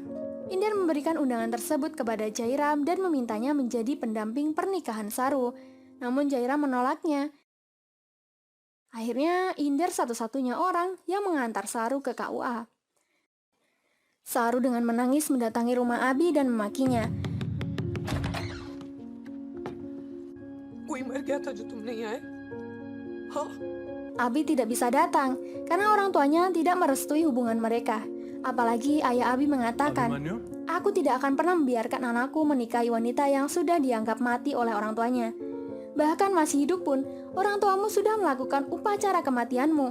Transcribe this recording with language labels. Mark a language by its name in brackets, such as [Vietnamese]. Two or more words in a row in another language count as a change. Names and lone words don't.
[Indonesian] Inder memberikan undangan tersebut kepada Jairam dan memintanya menjadi pendamping pernikahan Saru, namun Jairam menolaknya. Akhirnya Inder satu-satunya orang yang mengantar Saru ke KUA. Saru dengan menangis mendatangi rumah Abi dan memakinya. [Hindi] कोई मर गया था जो तुम नहीं आए? हाँ? [Indonesian] Abi tidak bisa datang karena orang tuanya tidak merestui hubungan mereka. Apalagi ayah Abi mengatakan, "Aku tidak akan pernah membiarkan anakku menikahi wanita yang sudah dianggap mati oleh orang tuanya. Bahkan masih hidup pun, orang tuamu sudah melakukan upacara kematianmu."